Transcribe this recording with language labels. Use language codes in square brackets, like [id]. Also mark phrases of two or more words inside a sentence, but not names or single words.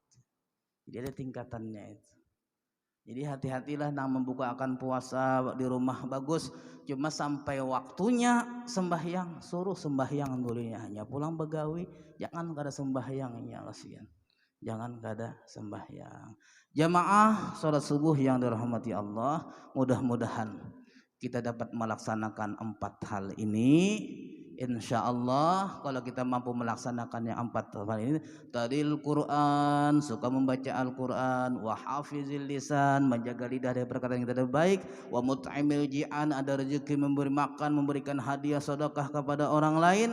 [bjn] Jadi ada tingkatannya itu. Jadi hati-hatilah nang membukakan puasa di rumah bagus, cuma sampai waktunya sembahyang, suruh sembahyang dulunya, hanya pulang begawi, jangan kada sembahyangnya kasihan. Jangan kada sembahyang. [id] Jamaah salat subuh yang dirahmati Allah, mudah-mudahan kita dapat melaksanakan 4 hal ini. Insya Allah kalau kita mampu melaksanakan yang 4 hal ini, [ar] تالي القرآن, [id] suka membaca Al-Quran, [ar] وحافظ اللسان, [id] menjaga lidah dari perkataan yang tidak baik, [ar] ومطعم الجيعان, [id] ada rezeki memberi makan, memberikan hadiah sedekah kepada orang lain.